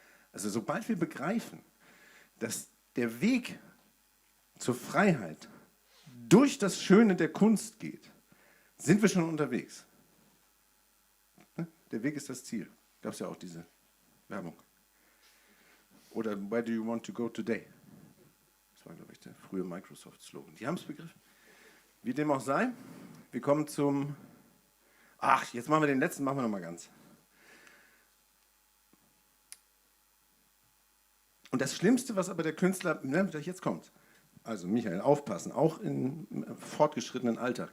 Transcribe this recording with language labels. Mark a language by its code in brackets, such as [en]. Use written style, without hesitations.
[de] Also sobald wir begreifen, dass der Weg zur Freiheit durch das Schöne der Kunst geht, sind wir schon unterwegs. Der Weg ist das Ziel. Gab es ja auch diese Werbung. Oder [en] Where do you want to go today? [de] Das war, glaube ich, der frühe Microsoft-Slogan. Die haben es begriffen. Wie dem auch sei, wir kommen zum... Ach, jetzt machen wir den letzten, machen wir nochmal ganz. Und das Schlimmste, was aber der Künstler... Jetzt kommt. Also Michael, aufpassen, auch im fortgeschrittenen Alter.